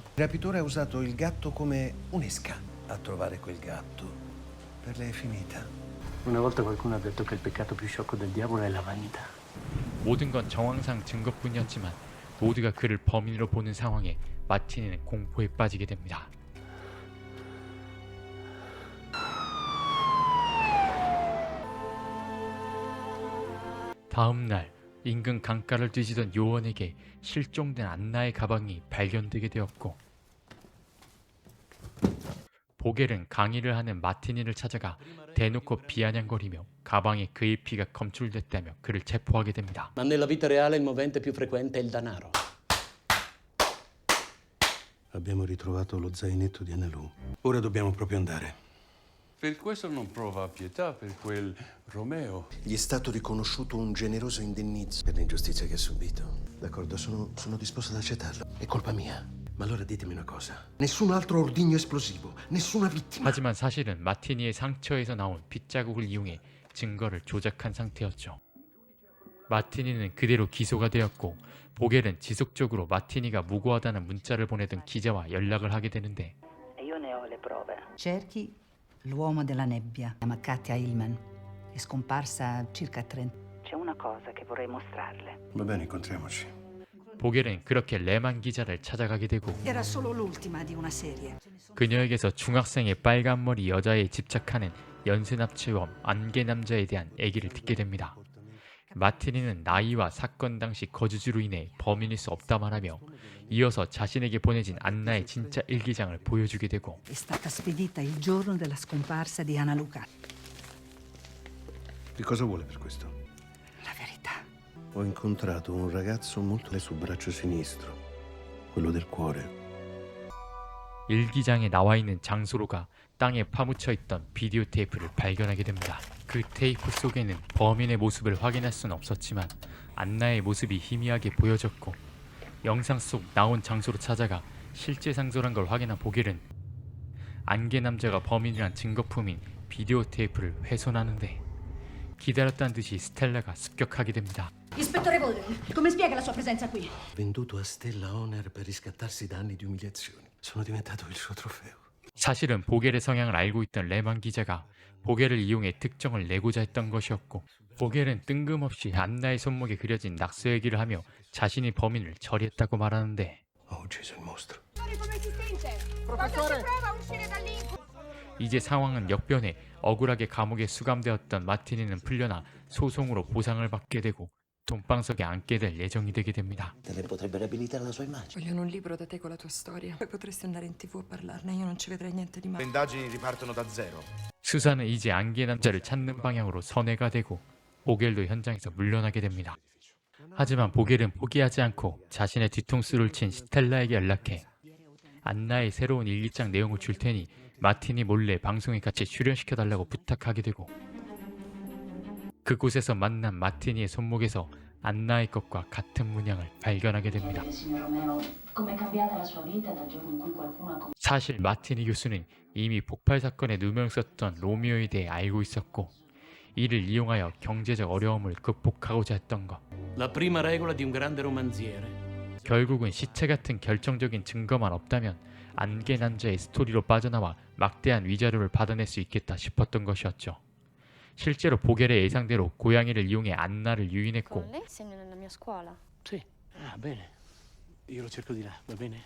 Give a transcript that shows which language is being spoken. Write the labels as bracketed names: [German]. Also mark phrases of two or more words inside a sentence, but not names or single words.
[Italian] Il rapitore ha usato il gatto come un'esca a trovare quel gatto. Per lei è finita. Una volta qualcuno ha detto che il peccato più sciocco del diavolo è la vanità. [Korean] 모든 건 정황상 증거뿐이었지만 모두가 그를 범인으로 보는 상황에 마티니는 공포에 빠지게 됩니다. 다음 날 인근 강가를 뒤지던 요원에게 실종된 안나의 가방이 발견되게 되었고 보겔은 강의를 하는 마티니를 찾아가 대놓고 비아냥거리며 가방에 그의 피가 검출됐다며 그를 체포하게 됩니다. [Italian] Ma nella vita reale il movente più frequente è il denaro. Abbiamo ritrovato lo zainetto di Annalu. Ora dobbiamo proprio andare. Per questo non prova pietà per quel Romeo. Gli è stato riconosciuto un generoso indennizzo per l'ingiustizia che ha subito. D'accordo, sono disposto ad accettarlo. È colpa mia. Ma allora ditemi una cosa. Nessun altro ordigno esplosivo, nessuna vittima. [Korean] 하지만 사실은 마티니의 상처에서 나온 핏자국을 이용해 증거를 조작한 상태였죠. 마티니는 그대로 기소가 되었고 보겔은 지속적으로 마티니가 무고하다는 문자를 보내던 기자와 연락을 하게 되는데 [Italian] Io ne ho le prove. Cerchi l'uomo della nebbia, chiama Katja Hillman, è scomparsa circa 30. C'è una cosa che vorrei mostrarle. Va bene, incontriamoci. [Korean] 보겔은 그렇게 레만 기자를 찾아가게 되고 [Italian] Era solo l'ultima di una serie. [Korean] 그녀에게서 중학생의 빨간 머리 여자에 집착하는 연쇄 납치범 안개 남자에 대한 얘기를 듣게 됩니다. 마티니는 나이와 사건 당시 거주지로 인해 범인일 수 없다만 하며 이어서 자신에게 보내진 안나의 진짜 일기장을 보여주게 되고 [Italian] È stata spedita il giorno della scomparsa di Anna Luca. Che cosa vuole per questo? La verità. Ho incontrato un ragazzo molto sul braccio sinistro, quello del cuore. [Korean] 일기장에 나와 있는 장소로가 땅에 파묻혀 있던 비디오 테이프를 발견하게 됩니다. 그 테이프 속에는 범인의 모습을 확인할 수는 없었지만 안나의 모습이 희미하게 보여졌고 영상 속 나온 장소로 찾아가 실제 장소란 걸 확인한 보겔은 안개 남자가 범인이란 증거품인 비디오 테이프를 훼손하는데 기다렸다는 듯이 스텔라가 습격하게 됩니다. [Italian] Ispettore Bolden, come spiega la sua presenza qui? Venduto a Stella Honor per riscattarsi da anni di umiliazioni. Sono diventato il suo trofeo. [Korean] 사실은 보겔의 성향을 알고 있던 레만 기자가 보겔을 이용해 특정을 내고자 했던 것이었고 보겔은 뜬금없이 안나의 손목에 그려진 낙서 얘기를 하며 자신이 범인을 처리했다고 말하는데 이제 상황은 역변해 억울하게 감옥에 수감되었던 마티니는 풀려나 소송으로 보상을 받게 되고 돈방석에 앉게 될 예정이 되게 됩니다. [Italian] Vogliono un libro da te con la tua storia. Poi potresti andare in TV a parlarne. Io non ci vedrei niente di male. Le indagini ripartono da zero. [Korean] 수사는 이제 안개 남자를 찾는 방향으로 선회가 되고 보겔도 현장에서 물러나게 됩니다. 하지만 보겔은 포기하지 않고 자신의 뒤통수를 친 스텔라에게 연락해 안나의 새로운 일기장 내용을 줄 테니 마티니 몰래 방송에 같이 출연시켜달라고 부탁하게 되고 그곳에서 만난 마티니의 손목에서 안나의 것과 같은 문양을 발견하게 됩니다. 사실 마티니 교수는 이미 폭발 사건에 누명 썼던 로미오에 대해 알고 있었고 이를 이용하여 경제적 어려움을 극복하고자 했던 것. [Italian] La prima regola di un grande romanziere. [Korean] 결국은 시체 같은 결정적인 증거만 없다면 안개 남자의 스토리로 빠져나와 막대한 위자료를 받아낼 수 있겠다 싶었던 것이었죠. 실제로 보겔의 예상대로 고양이를 이용해 안나를 유인했고 [Italian] Segno nella mia scuola. Sì. Ah, bene. Io lo cerco di là, va bene?